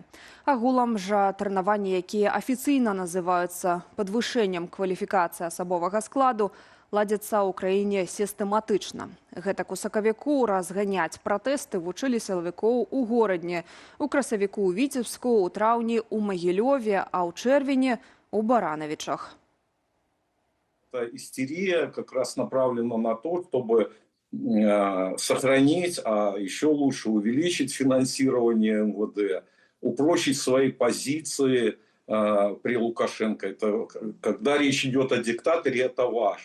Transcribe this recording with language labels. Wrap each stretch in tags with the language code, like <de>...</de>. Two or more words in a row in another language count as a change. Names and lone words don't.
<be>Агулам жа трэнаванні, якія афіцыйна называюцца падвышэннем кваліфікацыі асабовага складу, ладзяцца ў краіне сістэматычна. Гэтак у сакавіку разганяць пратэсты вучылі сілавікоў у горадні, у красавіку ў Віцебску, у траўні ў Магілёве, а ў чэрвені у Баранавічах.</be> <ru>Эта истерия как раз направлена на то, чтобы сохранить, а еще лучше увеличить финансирование МВД, упрочить свои позиции при Лукашенко. Это, когда речь идет о диктаторе, это важно.</ru>